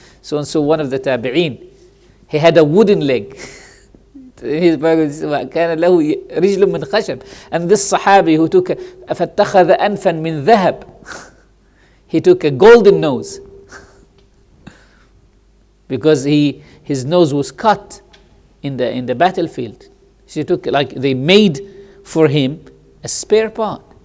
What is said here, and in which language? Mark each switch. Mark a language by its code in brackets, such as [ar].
[en] So and so one of the Tabi'een, he had a wooden leg. His Bible says, [ar] وَكَانَ لَهُ رِجْلٌ مِّنْ خَشَبٍ. [en] And this Sahabi who took [ar] فَاتَّخَذَ أَنْفًا مِّن ذَهَبٍ. [en] He took a golden nose. Because his nose was cut in the battlefield. So he took, like, they made for him a spare part.